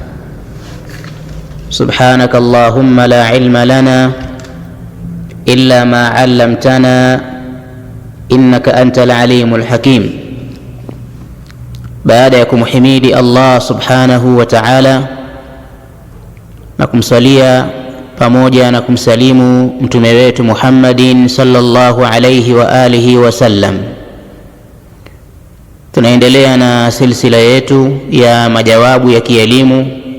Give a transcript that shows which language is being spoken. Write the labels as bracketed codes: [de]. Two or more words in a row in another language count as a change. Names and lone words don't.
[ar] سبحانك اللهم لا علم لنا إلا ما علمتنا إنك أنت العليم الحكيم. [sw] baada ya kumhimidi Allah [ar] سبحانه وتعالى [sw] na kumsalia pamoja na kumsalimu mtume wetu Muhammadin [ar] صلى الله عليه وعلى آله وسلم, [sw] tunaendelea na silsila yetu ya majawabu ya kielimu